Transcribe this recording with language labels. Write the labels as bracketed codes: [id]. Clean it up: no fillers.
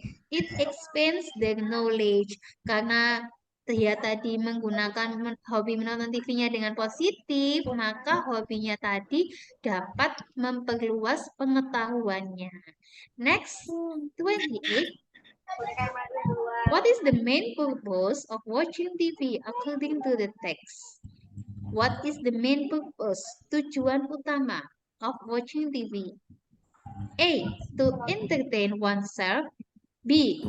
[en] It expands the knowledge. [id] Karena dia tadi menggunakan hobi menonton TV-nya dengan positif, maka hobinya tadi dapat memperluas pengetahuannya. [en] Next, 28. What is the main purpose of watching TV according to the text? What is the main purpose? [id] Tujuan utama [en] of watching TV? A. To entertain oneself. B.